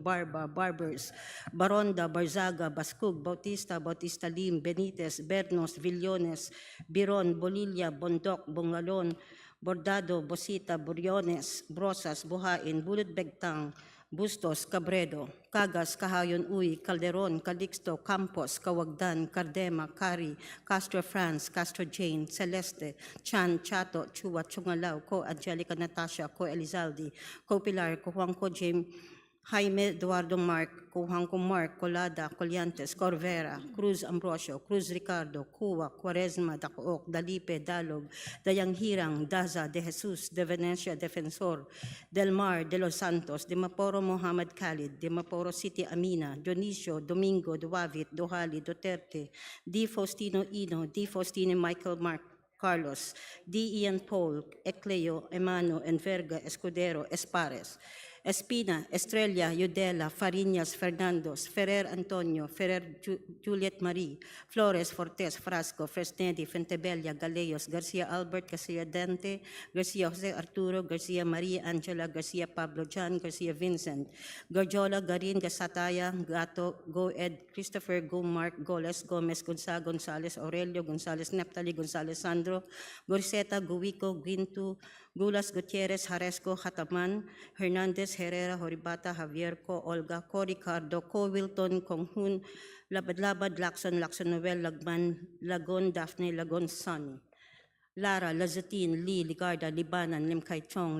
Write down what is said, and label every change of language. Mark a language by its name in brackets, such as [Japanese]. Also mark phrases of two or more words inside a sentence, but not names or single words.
[Filipino] Barba, Barbers, Baronda, Barzaga, Bascug, Bautista, Bautista Lim, Benitez, Bernos, Villones, Biron, Bolilla, Bondok, Bongalon, Bordado, Bosita, Buriones, Brosas, Buhain, Bulut Begtang, Bustos, Cabredo, Cagas, Kahayon Uy, Calderon, Calixto, Campos, Kawagdan, Cardema, Cari, Castro France, Castro Jane, Celeste, Chan, Chato, Chua, Chungalaw, Ko Angelica Natasha, Ko Elizalde, Ko Pilar, Ko Juan Ko James, Jaime Eduardo Mark, Kuhangko Mark, Colada, Colliantes, Corvera, Cruz Ambrosio, Cruz Ricardo, Cuba, Quaresma, Dacook, Dalipe, Dalog, Dayang Hirang, Daza, De Jesus, De Venecia, Defensor, Del Mar, De Los Santos, De Maporo Mohammed Khalid, De Maporo City Amina, Dionisio, Domingo, Duavit, Dohali, Duterte, Di Faustino Ino, Di Faustino Michael Mark, Carlos, D. Ian Paul, Ecleo, Emano, Enverga, Escudero, Espares, Espina, Estrella, Yudela, Fariñas, Fernandos, Ferrer Antonio, Ferrer Juliet Marie, Flores, Fortes, Frasco, Fresnedi, Fentebella, Galeos, Garcia Albert, Garcia Dante, Garcia Jose Arturo, Garcia Maria Angela, Garcia Pablo John, Garcia Vincent, Garjola, Garin, Gasataya, Gato, Goed, Christopher, Mark, Goles, Gomez, Gonzales, Aurelio, Gonzales, Neptali, Gonzales, Sandro, Gorseta, Guico, Guintu, Gulas, Gutierrez, Jaresco, Hataman, Hernandez, Herrera, Horibata, Javier, Ko, Olga, Ko, Ricardo, Ko, Wilton, Konghun, Labad-Labad, Lacson, Noel, Lagman, Lagon, Daphne, Lagon, Sonny, Lara, Lazatin, Lee, Ligarda, Libanan, Limkay Chong,